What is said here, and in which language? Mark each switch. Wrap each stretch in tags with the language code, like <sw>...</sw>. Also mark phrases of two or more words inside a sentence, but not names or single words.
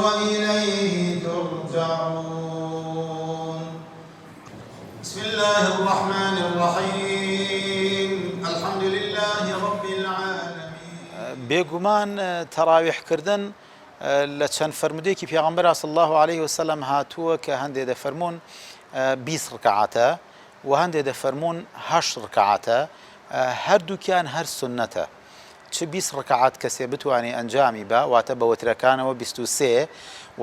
<ar>وإليه ترجعون بسم الله الرحمن الرحيم الحمد لله رب العالمين</ar> <ckb>بێگومان تەراویحکردن لە چەند فەرمودەیەکی پێغەمبەر</ckb> <ar>صلی الله عليه وسلم</ar> <ckb>هاتووە کە هەندێک دەفەرمون 20 ڕکعاتە و هەندێک دەفەرمون 8 ڕکعاتە هەردووکیان هەر سنەتە چ 20 ڕکعات کەسێ بتوانێ ئەنجامی بە واتە بە وەترەکانەوە 23 و</ckb>